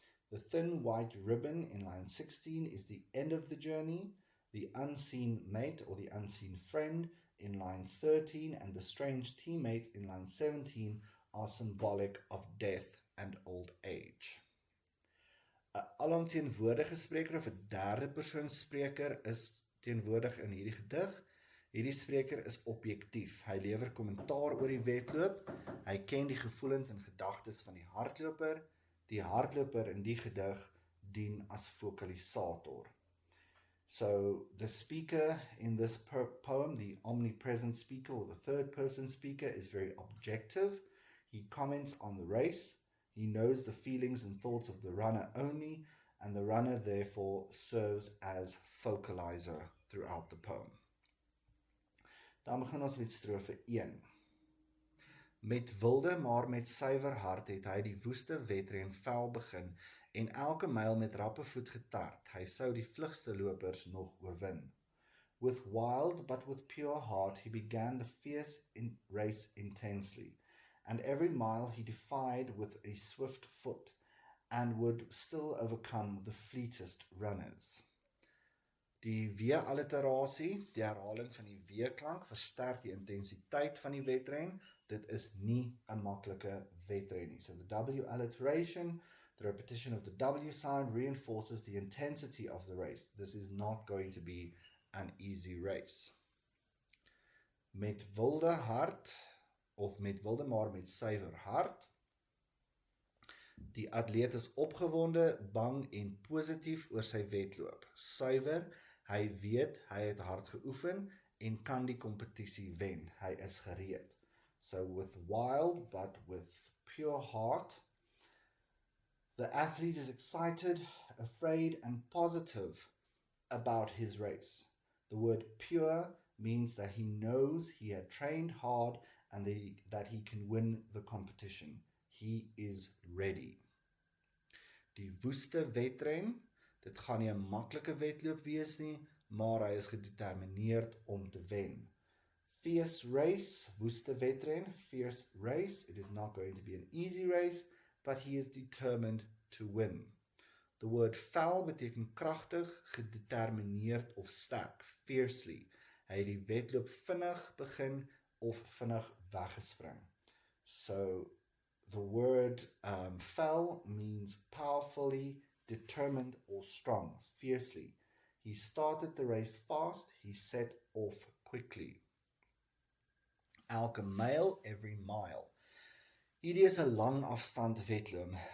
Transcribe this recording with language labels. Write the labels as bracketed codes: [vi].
[en] The thin white ribbon in line 16 is the end of the journey. The unseen mate or the unseen friend in line 13 and the strange teammate in line 17 are symbolic of death and old age. [af] 'n alomteenwoordige spreker of 'n derde persoon spreker is teenwoordig in hierdie gedig. Hierdie spreker is objektief. Hy lewer kommentaar oor die wedloop. Hy ken die gevoelens en gedagtes van die hardloper. Die hardloper in die gedig dien as fokalisator. [en] So the speaker in this poem, the omnipresent speaker or the third person speaker, is very objective. He comments on the race. He knows the feelings and thoughts of the runner only, and the runner therefore serves as focalizer throughout the poem. [af] Dan begin ons met strofe 1. Met wilde maar met suiwer hart het hy die woeste wedren vel begin en elke myl met rappe voet getart. Hy sou die vlugste lopers nog oorwin. [en] With wild but with pure heart he began the fierce race intensely, and every mile he defied with a swift foot, and would still overcome the fleetest runners. [af] Die W-alliterasie, die herhaling van die W-klank, versterk die intensiteit van die wedren. Dit is nie 'n maklike wedren nie. [en] So the W-alliteration, the repetition of the W sound reinforces the intensity of the race. This is not going to be an easy race. [af] Met wilde hart, of met wilde maar met suiwer hart. Die atleet is opgewonde, bang en positief oor sy wedloop. Suiwer, hy weet hy het hard geoefen en kan die kompetisie wen. Hy is gereed. [en] So with wild but with pure heart, the athlete is excited, afraid and positive about his race. The word pure means that he knows he had trained hard and that he can win the competition. He is ready. [af] Die woeste wedren, Dit gaan nie 'n maklike wedloop wees nie, maar hy is gedetermineerd om te wen. [en] Fierce race, [af] woeste wedren, [en] fierce race. It is not going to be an easy race, but he is determined to win. The word [af] fel beteken kragtig, gedetermineerd of sterk, fiercely. Hy het die wedloop vinnig begin of vinnig weggespring. [en] So the word fel means powerfully, determined or strong, fiercely. He started the race fast, he set off quickly. [af] Elke myl, [en] every mile. [af] Hierdie is 'n lang afstand wedloop.